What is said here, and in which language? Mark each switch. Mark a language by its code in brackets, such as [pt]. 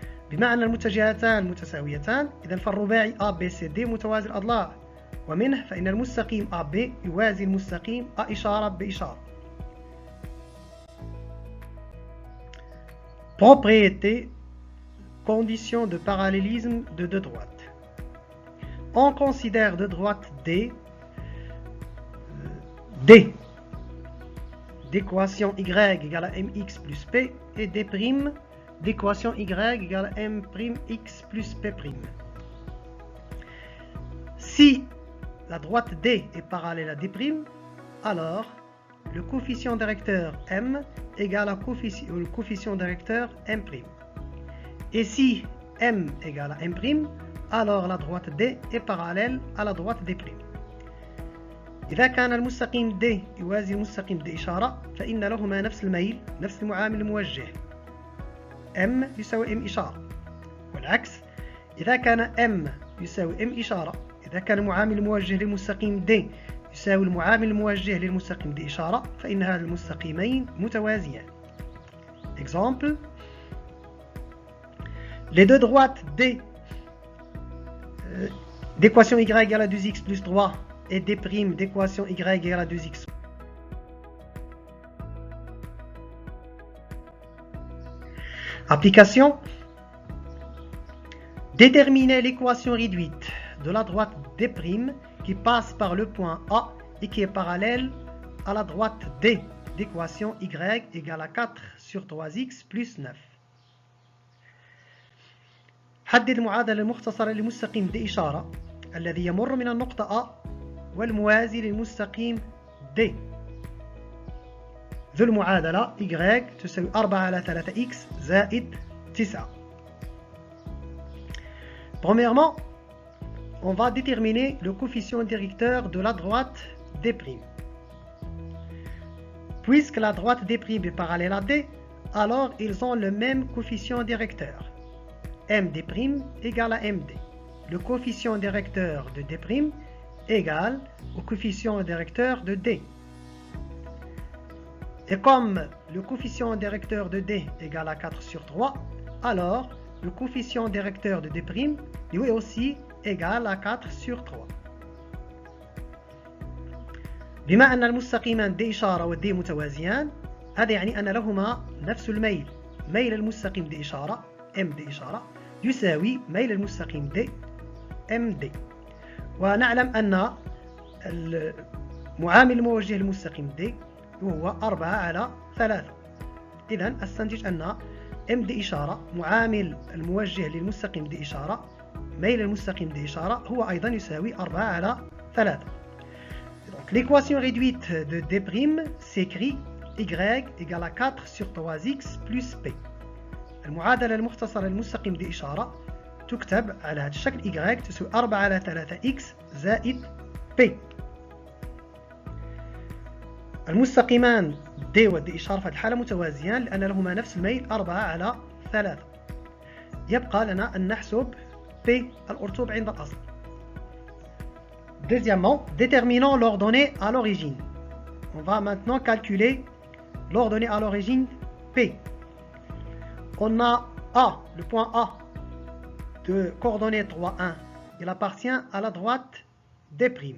[ar] بما أن المتجهتان متساويتان، إذن فالرباعي ABCD متوازي الأضلاع، ومنه فإن المستقيم AB يوازي المستقيم A إشارة بإشارة. [fr] Propriété, condition de parallélisme de deux droites. On considère deux droites D d'équation y égale à mx plus p et D' d'équation y égale à m'x plus p'. Si la droite D est parallèle à D', alors le coefficient directeur M égale au coefficient directeur M'. Et si M égale à M', alors la droite D est parallèle à la droite D'. [ar] إذا كان المستقيم D يوازي المستقيم D إشارة فإن لهما نفس الميل، نفس المعامل الموجه M يساوي M إشارة. والعكس إذا كان M يساوي M إشارة، إذا كان المعامل الموجه للمستقيم D يساوي المعامل الموجه للمستقيم D إشارة فإن هذا المستقيمين متوازيان. [fr] Exemple, les deux droites D d'équation y égale à 2x plus 3 et D' d'équation y égale à 2x. Application. Déterminer l'équation réduite de la droite D' qui passe par le point A et qui est parallèle à la droite D d'équation y égale à 4 sur 3x plus 9. [ar] حدد المعادلة المختصرة لمستقيم د إشارة الذي يمر من النقطة A والموازي للمستقيم D. ذو المعادلة Y تساوي 4 على 3x زائد 9. [fr] Premièrement, on va déterminer le coefficient directeur de la droite D'. Puisque la droite D' est parallèle à D, alors ils ont le même coefficient directeur. MD' égale à MD. Le coefficient directeur de D' égale au coefficient directeur de D. Et comme le coefficient directeur de D égale à 4 sur 3, alors le coefficient directeur de D' lui aussi égal à 4 sur 3. [ar] بما أن المستقيمان D إشارة و D متوازيان، هذا يعني أن لهما نفس الميل. ميل المستقيم D إشارة MD إشارة يساوي ميل المستقيم D MD. ونعلم أن المعامل الموجه للمستقيم D هو 4 على 3. إذن أستنتج أن MD إشارة معامل الموجه للمستقيم D إشارة ميل المستقيم D إشارة هو أيضا يساوي 4 على 3. [fr] Donc l'équation réduite de D' s'écrit Y égale à 4 sur 3x plus P. [ar] المعادلة المختصرة للمستقيم D إشارة تكتب على هذا الشكل Y تساوي 4 على 3x زائد P. المستقيمان D و D إشارة في هذه الحالة متوازيان لأن لهما نفس الميل 4 على 3. يبقى لنا أن نحسب P الأرتوب عند الأصل. [fr] Deuxièmement, déterminons l'ordonnée à l'origine. On va maintenant calculer l'ordonnée à l'origine P. On a A, le point A de coordonnées 3, 1. Il appartient à la droite D'.